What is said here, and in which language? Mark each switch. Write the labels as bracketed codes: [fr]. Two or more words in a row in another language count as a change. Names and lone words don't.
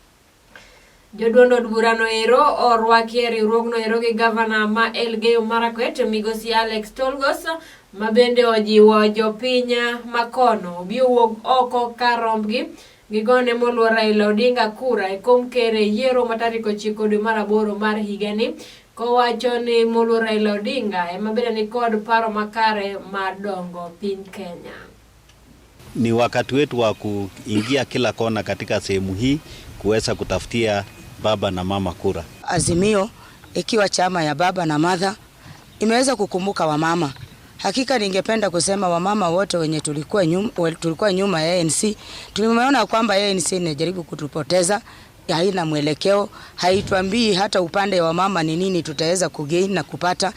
[luo] Joduond od burano ero orwaki e riwruogno ero gi gavana ma Elgeyo Marakwet migosi Alex Tolgos mabende ojiwo jopiny makono obi owuog oko kar rombgi gigone moluor Raila Odinga kura e kom ker e yiero ma tarik 9 dwe mar 8 mar higani, kowacho ni moluor Raila Odinga ema bende ni kod paro makare madongo piny Kenya. [sw] Ni wakati wetu wa kuingia kila kona katika sehemu hii kuweza kutafutia baba na mama kura. Azimio ikiwa chama ya baba na mother imeweza kukumbuka wamama. Hakika ningependa kusema wamama wote wenye tulikuwa nyuma ya ANC, tulimeona kwamba ANC inajaribu kutupoteza, haina mwelekeo, haituambii hata upande wa mama ni nini tutaweza kugain na kupata.